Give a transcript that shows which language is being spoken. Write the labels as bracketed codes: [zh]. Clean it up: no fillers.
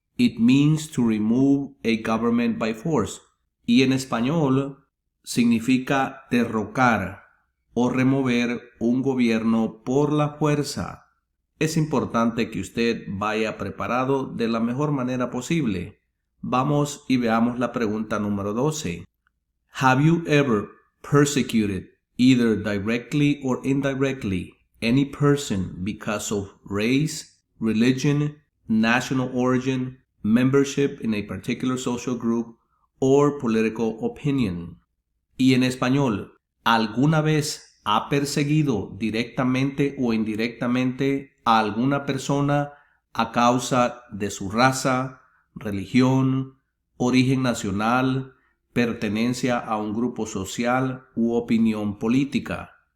[en] It means to remove a government by force. [es] Y en español significa derrocar o remover un gobierno por la fuerza. Es importante que usted vaya preparado de la mejor manera posible. Vamos y veamos la pregunta número 12. [en] Have you ever persecuted, either directly or indirectly, any person because of race, religion, national origin, membership in a particular social group, or political opinion? [es] Y en español, ¿alguna vez ha perseguido directamente o indirectamente a alguna persona a causa de su raza, religión, origen nacional, pertenencia a un grupo social u opinión política?